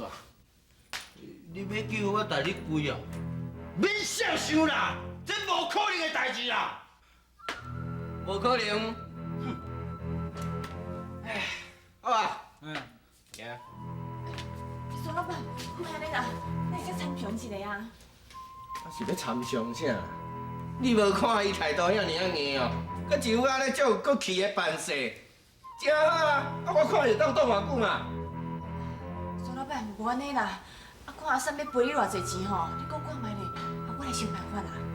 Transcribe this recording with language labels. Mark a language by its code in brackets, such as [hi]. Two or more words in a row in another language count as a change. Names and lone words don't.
[nan] 你要叫我代你跪哦？免想想啦，这无可能的代志啦。无可能。唉，好啊。行。苏老板，莫安尼啦，咱再参详一下啊。我是要参详啥？你无看伊态度遐尔硬哦，佮一副安尼足有骨气的办事，真好啊！啊，我看伊当挡偌久嘛。苏老板，无安尼啦，啊，看阿三要赔你偌济钱吼，你讲看卖咧，啊，我来想办法啦。